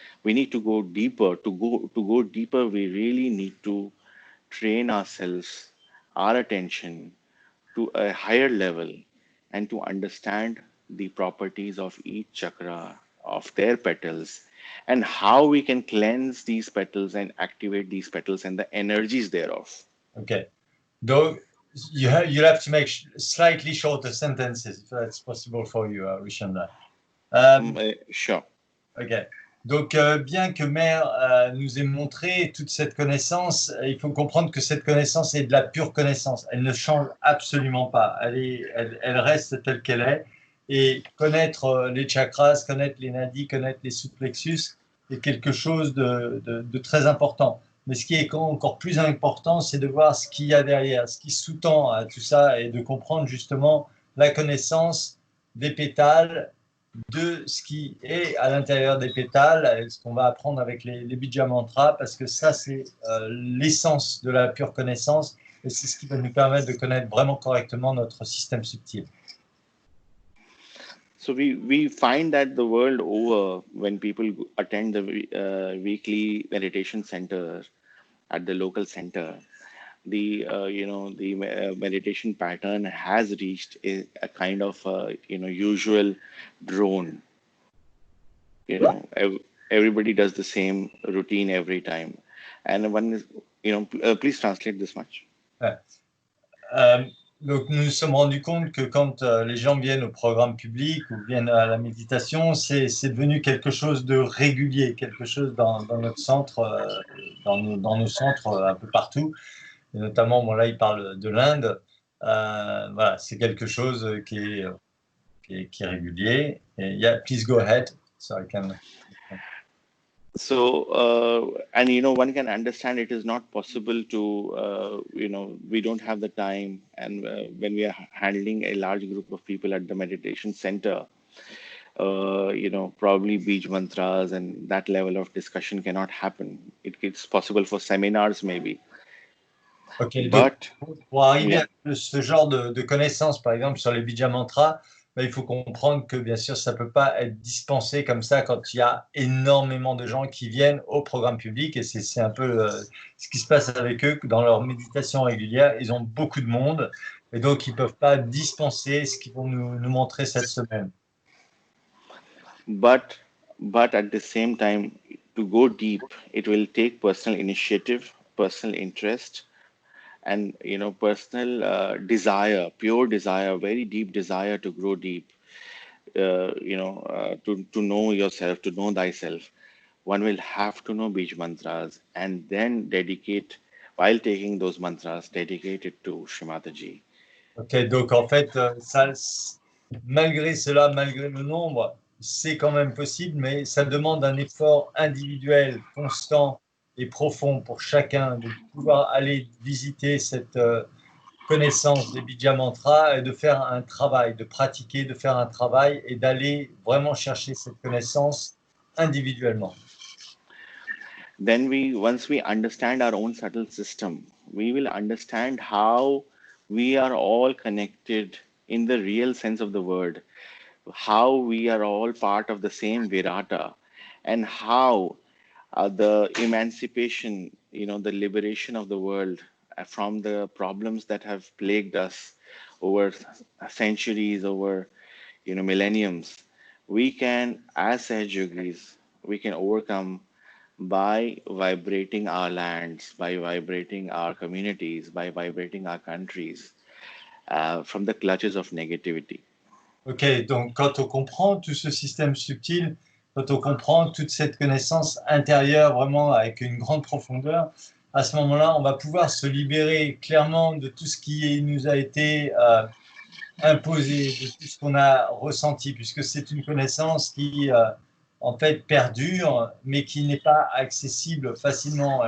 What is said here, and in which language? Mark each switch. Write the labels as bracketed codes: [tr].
[en] We need to go deeper. To go deeper, we really need to train ourselves, our attention to a higher level, and to understand the properties of each chakra, of their petals, and how we can cleanse these petals and activate these petals and the energies thereof. Okay. [fr] Donc, [en] you'll have to make slightly shorter sentences if that's possible for you, Rishanda. Sure. Ok. [fr] Donc, bien que Mère nous ait montré toute cette connaissance, il faut comprendre que cette connaissance est de la pure connaissance. Elle ne change absolument pas. Elle reste telle qu'elle est. Et connaître les chakras, connaître les nadis, connaître les sous-plexus est quelque chose de très important. Mais ce qui est encore plus important, c'est de voir ce qu'il y a derrière, ce qui sous-tend à tout ça et de comprendre justement la connaissance des pétales, de ce qui est à l'intérieur des pétales, et ce qu'on va apprendre avec les bija mantras, parce que ça, c'est l'essence de la pure connaissance et c'est ce qui va nous permettre de connaître vraiment correctement notre système subtil. [en] So we find that the world over, when people attend the weekly meditation center at the local center, the meditation pattern has reached a kind of usual drone. Everybody does the same routine every time, and one is please translate this much. [fr] Ouais. Donc nous nous sommes rendus compte que quand les gens viennent au programme public ou viennent à la méditation, c'est devenu quelque chose de régulier, quelque chose dans notre centre, dans nos centres un peu partout. Et notamment, bon, là, il parle de l'Inde. Voilà, c'est quelque chose qui est régulier. Et, [en] yeah, please go ahead. So I can... So, and one can understand it is not possible to, we don't have the time. And when we are handling a large group of people at the meditation center, probably beach mantras and that level of discussion cannot happen. It's possible for seminars maybe. [fr] Ok, donc [en] But, [fr] pour arriver [en] yeah. [fr] à ce genre de connaissances, par exemple sur les bija mantras, ben, il faut comprendre que bien sûr ça ne peut pas être dispensé comme ça quand il y a énormément de gens qui viennent au programme public et c'est un peu ce qui se passe avec eux dans leur méditation régulière. Ils ont beaucoup de monde et donc ils ne peuvent pas dispenser ce qu'ils vont nous montrer cette semaine. [en] But at the same time, to go deep, it will take personal initiative, personal interest, and personal desire, pure desire, very deep desire to grow deep. To know yourself, to know thyself. One will have to know beach mantras and then dedicate, while taking those mantras, dedicate it to Shrimataji. [fr] Ok, donc en fait, ça, malgré cela, malgré le nombre, c'est quand même possible, mais ça demande un effort individuel, constant et profond pour chacun de pouvoir aller visiter cette connaissance des Bija Mantras et de faire un travail, de pratiquer, de faire un travail et d'aller vraiment chercher cette connaissance individuellement. [en] Then once we understand our own subtle system, we will understand how we are all connected in the real sense of the word, how we are all part of the same Virata, and how the emancipation, the liberation of the world from the problems that have plagued us over centuries, over millenniums, we can, as Sahaj Yogis, we can overcome by vibrating our lands, by vibrating our communities, by vibrating our countries from the clutches of negativity. [fr] Ok, donc quand on comprend tout ce système subtil, quand on comprend toute cette connaissance intérieure vraiment avec une grande profondeur, à ce moment-là, on va pouvoir se libérer clairement de tout ce qui nous a été imposé, de tout ce qu'on a ressenti, puisque c'est une connaissance qui, en fait, perdure, mais qui n'est pas accessible facilement.